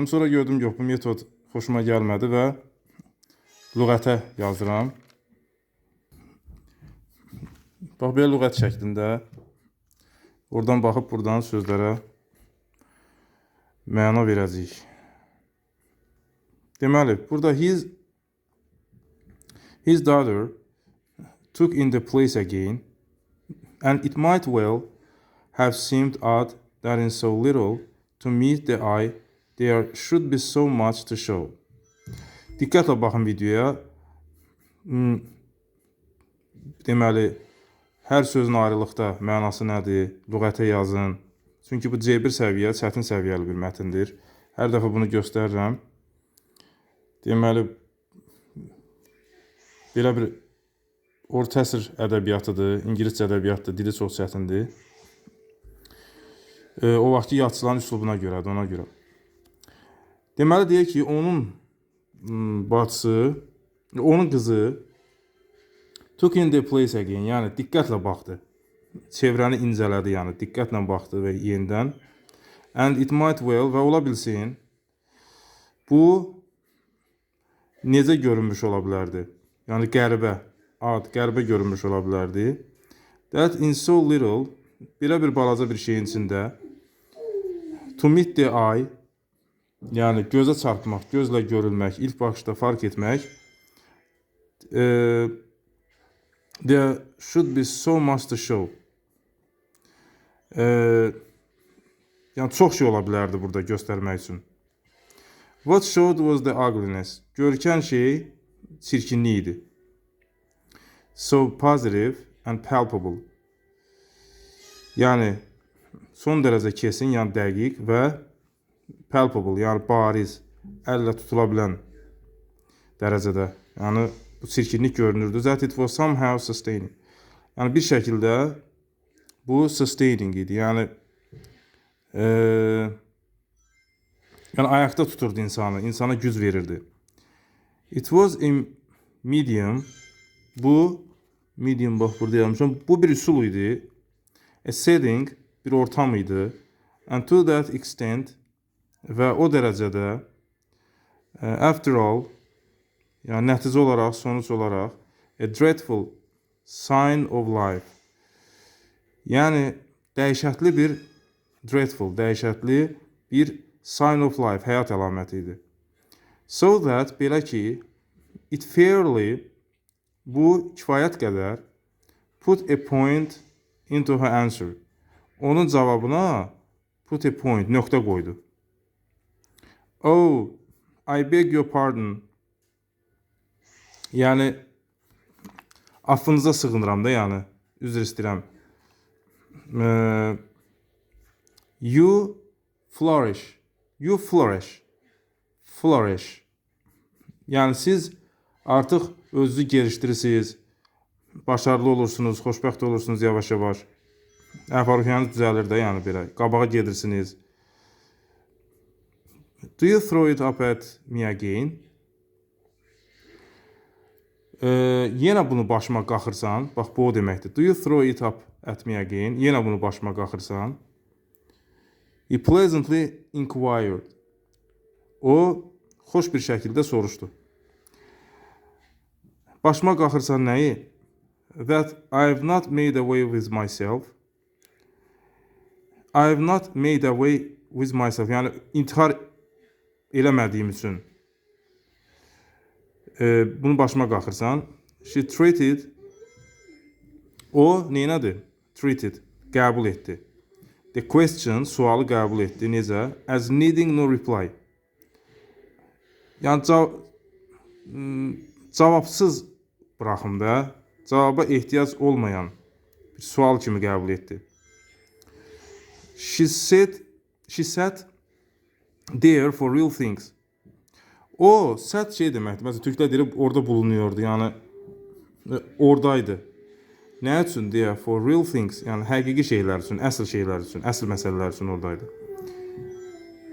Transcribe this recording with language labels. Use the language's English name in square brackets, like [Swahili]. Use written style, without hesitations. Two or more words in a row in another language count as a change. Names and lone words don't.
[Azerbaijani] Sonra gördüm, yox, bu metod xoşuma gəlmədi və lüğətə yazıram. Bax, belə lüğət şəklində. Oradan baxıb buradan sözlərə məna verəcəyik. Deməli, burada [English] his daughter took in the place again, and it might well have seemed odd that in so little to meet the eye there should be so much to show. [Azerbaijani] Diqqətlə baxın videoya. Deməli, hər sözün ayrılıqda mənası nədir? Lüğətə yazın. Çünki bu C1 səviyyə, çətin səviyyəli bir mətindir. Hər dəfə bunu göstərirəm. Deməli, belə bir orta əsr ədəbiyyatıdır, İngiliscə ədəbiyyatdır, dili çox çətindir. O vaxtki yazıçıların üslubuna görədir, ona görə. Deməli, deyək ki, onun bacısı, onun qızı [English] took in the place again, [Azerbaijani] yəni diqqətlə baxdı. Çevrəni incələdi, yəni diqqətlə baxdı və yenidən. [English] And it might well, [Azerbaijani] və ola bilsin, bu necə görünmüş ola bilərdi? Yəni qəribə, qəribə görünmüş ola bilərdi. [English] That in so little, [Azerbaijani] belə bir balaca bir şeyin içində, [English] to meet the eye, [Azerbaijani] yəni gözə çarpmaq, gözlə görülmək, ilk baxışda fark etmək, [English] there should be so much to show. [Azerbaijani] Yəni çox şey ola bilərdi burada göstərmək üçün. [English] What showed was the ugliness. [Azerbaijani] Görkən şey çirkinlik idi. [English] So positive and palpable. [Azerbaijani] Yəni son dərəcə kesin, yəni dəqiq və palpable, yəni bariz, əllə tutula bilən dərəcədə. Yəni bu çirkinlik görünürdü. [English] That it was somehow sustaining. [Azerbaijani] Yəni bir şəkildə bu sustaining idi. Yəni ayaqda tuturdu insanı, insana güc verirdi. [English] It was a medium. [Azerbaijani] Bu medium, bax burada yazmışam. Bu bir üsul idi. [English] A setting, [Azerbaijani] bir ortam idi. [English] And to that extent, [Azerbaijani] və o dərəcədə [English] after all, [Azerbaijani] yəni nəticə olaraq, sonuç olaraq, [English] a dreadful sign of life. [Azerbaijani] Yəni dəhşətli bir dəhşətli bir [English] sign of life, [Azerbaijani] həyat əlaməti idi. [English] So that, [Azerbaijani] belə ki, [English] it fairly, [Azerbaijani] bu kifayət qədər, [English] put a point into her answer. [Azerbaijani] Onun cavabına [English] put a point, [Azerbaijani] nöqtə qoydu. [English] Oh, I beg your pardon. [Azerbaijani] Yəni, affınıza sığınıram da, yəni, üzr istəyirəm. [English] You flourish. You flourish. Flourish. [Azerbaijani] Yəni, siz artıq özünüzü gelişdirirsiniz, başarılı olursunuz, xoşbəxt olursunuz yavaş-yavaş. Əhval-ruhiyyəniz düzəlir də, yəni belə, qabağa gedirsiniz. [English] Do you throw it up at me again? [Azerbaijani] Yenə bunu başıma qaxırsan, bax bu o deməkdir. [English] Do you throw it up at me again? [Azerbaijani] Yenə bunu başıma qaxırsan. [English] He pleasantly inquired. [Azerbaijani] O, xoş bir şəkildə soruşdu. Başıma qaxırsan nəyi? [English] That I have not made away with myself. I have not made away with myself. [Azerbaijani] Yəni, intihar eləmədiyim üçün. Bunu başıma qaxırsan. [English] She treated. [Azerbaijani] O, neynədir? [English] Treated. [Azerbaijani] Qəbul etdi. [English] The question, [Azerbaijani] sualı qəbul etdi. Necə? [English] As needing no reply. [Azerbaijani] Yəni, cavabsız bıraxım da, cavaba ehtiyac olmayan bir sual kimi qəbul etdi. [English] She sat there for real things. [Azerbaijani] O, sat şey deməkdir. Məsələn, türklər deyir, [Turkish] orada bulunuyordu. [Azerbaijani] Yəni, oradaydı. Nə üçün deyə? [English] For real things. [Azerbaijani] Yəni, həqiqi şeylər üçün, əsl şeylər üçün, əsl məsələlər üçün oradaydı.